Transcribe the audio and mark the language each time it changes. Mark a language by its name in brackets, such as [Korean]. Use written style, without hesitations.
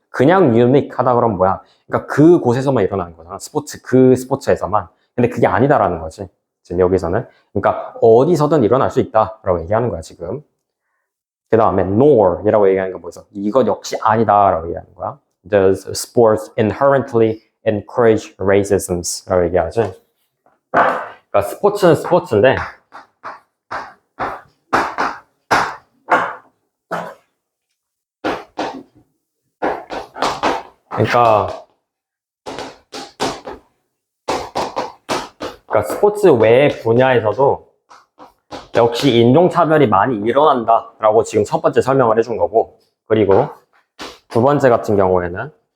[Korean] 그냥 unique 하다 그러면 뭐야? 그러니까 그 곳에서만 일어나는 거잖아. 그 스포츠에서만. 근데 그게 아니다라는 거지. 지금 여기서는. 그러니까 어디서든 일어날 수 있다라고 얘기하는 거야, 지금. 그 다음에 nor 이라고 얘기하는 건 뭐죠? 이것 역시 아니다라고 얘기하는 거야. [English] Does sports inherently encourage racisms [Korean] 라고 얘기하지. 그러니까 스포츠는 스포츠인데 그러니까 스포츠 외 분야에서도 역시 인종차별이 많이 일어난다라고 지금 첫 번째 설명을 해준 거고, 그리고 두 번째 같은 경우에는